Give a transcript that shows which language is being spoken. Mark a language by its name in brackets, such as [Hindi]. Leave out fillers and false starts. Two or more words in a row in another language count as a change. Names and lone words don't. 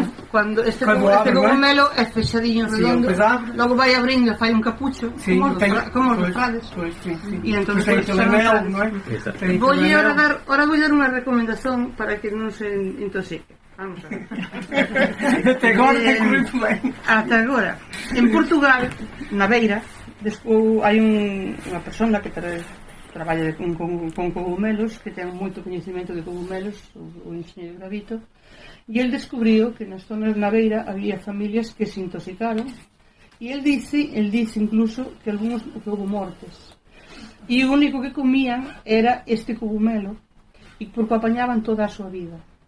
[Portuguese] Porque quando este cogumelo é fechadinho, redondo, logo vai abrindo, faz um capucho, como os frades. E então tem telemel, não é? Vou-lhe agora dar uma recomendação para que não se intoxique. [Galician] Vamos a ver. [Portuguese] Até agora tem corrido bem. Até agora. [Galician] En Portugal, na Beira, hai unha persona que traballa con cogumelos, que ten moito coñecemento de cogumelos, o enxeñeiro Gravito, e el descubriu que nas zonas na Beira había familias que se intoxicaron, e el dice incluso que algúns houve mortes, e o único que comían era este cogumelo, e porque o apañaban toda a súa vida.